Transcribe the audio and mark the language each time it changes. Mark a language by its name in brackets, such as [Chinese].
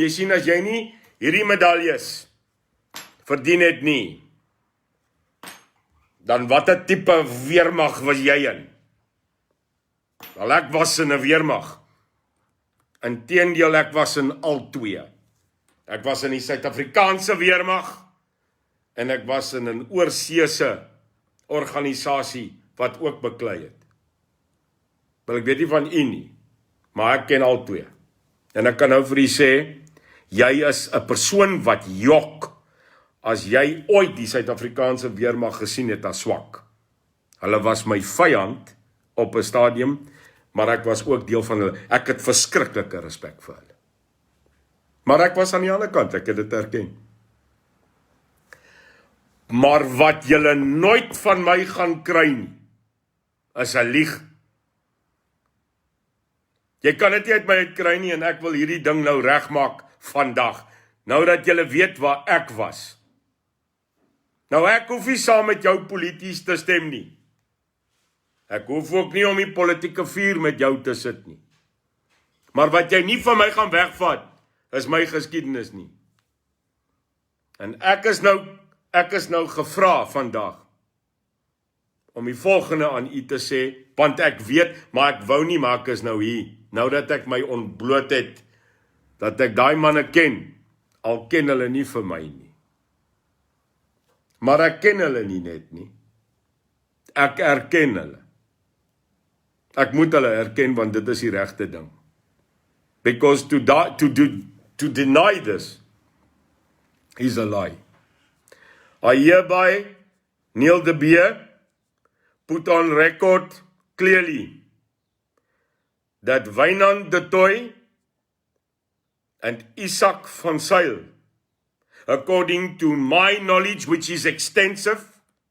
[Afrikaans] Jy sien, as jy nie hierdie medaljes verdien het nie, dan watter tipe weermag was jy in? Wel, ek was in 'n weermag. Inteendeel, ek was in al 2. Ek was in die Suid-Afrikaanse weermag en ek was in 'n oorseese organisasie wat ook beklei het. Wel, ek weet nie van u nie, maar ek ken al twee. En ek kan nou vir u sê, jy is 'n persoon wat jok as jy ooit die Suid-Afrikaanse weermag gesien het as swak. Hulle was my vyand op 'n stadium, maar ek was ook deel van hulle. Ek het verskriklike respek vir hulle. Maar ek was aan die ander kant, ek het dit erken. Maar wat julle nooit van my gaan kry nie, is 'n lieg. Jy kan dit nie uit my uit kry nie en ek wil hierdie ding nou regmaak vandag. Nou dat julle weet waar ek was. Nou ek hoef nie saam met jou polities te stem nie. Ek hoef ook nie om die politieke vuur met jou te sit nie. Maar wat jy nie van my gaan wegvat, is my geskiedenis nie. En ek is nou gevra vandag om die volgende aan u te sê, want ek weet, maar ek wou nie, maar ek is nou hier. Nou dat ek my ontbloot het, dat ek daai manne ken, al ken hulle nie vir my nie. Maar ek ken hulle nie net nie. Ek erken hulle. Ek moet hulle erken, want dit is die regte ding. [English] Because to deny this is a lie. I hereby, Neil de Beer, put on record clearly that Wynand de Toit and Izak van Zyl, according to my knowledge, which is extensive,